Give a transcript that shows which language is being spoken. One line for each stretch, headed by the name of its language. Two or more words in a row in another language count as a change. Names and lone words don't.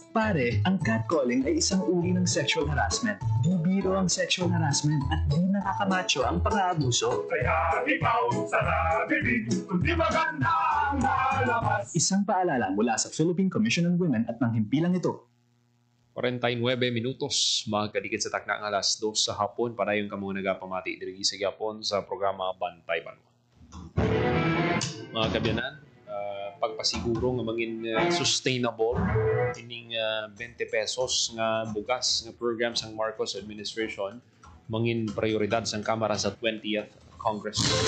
Filipino: Pare, ang catcalling ay isang uri ng
English: sexual harassment.
Filipino: Di biro ang
English: sexual harassment
Filipino: at di nakakamacho ang pang-aabuso. Kaya ikaw sa nabibig, kundi maganda ang lalabas. Isang paalala mula sa Philippine Commission on Women at ng himpilang ito.
Hiligaynon: 49 minutos, magkadikit sa takna ng alas 2 sa hapon para yung kamong nagapamati diri sa Japon sa programa Bantay Banwa. Mga kabyanan, pagpasiguro nga mangin sustainable ining 20 pesos nga bugas nga program sang Marcos administration mangin prioridad sang Kamara sa 20th Congress.